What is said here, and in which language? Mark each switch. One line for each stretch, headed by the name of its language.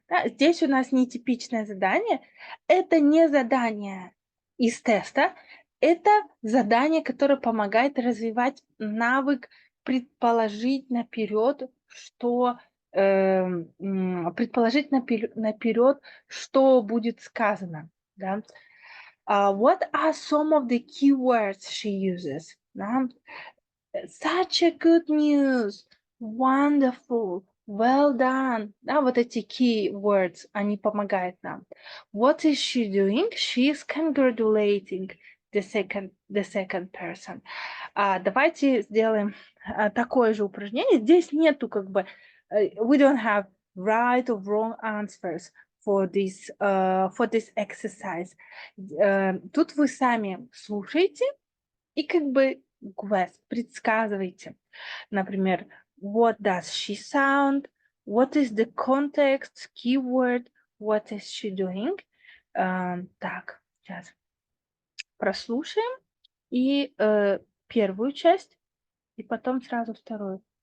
Russian: Да, здесь у нас нетипичное задание. Это не задание из теста, это задание, которое помогает развивать навык предположить наперед, что предположить наперед, что будет сказано. Да?
English: What are some of the keywords she uses?
Russian: Да?
English: Such a good news, wonderful, well done.
Russian: Да, вот эти keywords, они помогают нам.
English: What is she doing? She is congratulating the second person.
Russian: Давайте сделаем такое же упражнение. Здесь нету как бы,
English: we don't have right or wrong answers for this exercise.
Russian: Тут вы сами слушаете и как бы guess, предсказываете.
English: Например, what does she sound? What is the context? Keyword? What is she doing?
Russian: Так, сейчас прослушаем и первую часть, и потом сразу вторую.